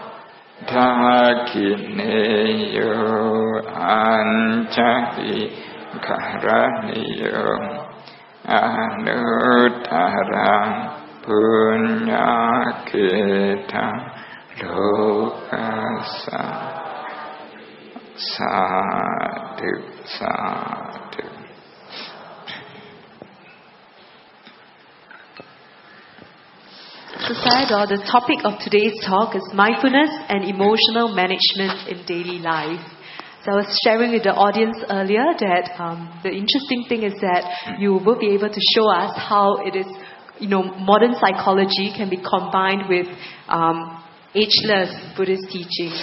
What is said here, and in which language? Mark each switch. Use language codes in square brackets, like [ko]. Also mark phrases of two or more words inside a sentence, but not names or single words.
[pi] Dakineyo Anjali Karaniyo Anuttaraṃ Punya Keta Lokasa Sadhu Sadhu. [en] So Sayadaw, the topic of today's talk is mindfulness and emotional management in daily life. So I was sharing with the audience earlier that the interesting thing is that you will be able to show us how it is, modern psychology can be combined with ageless Buddhist teachings.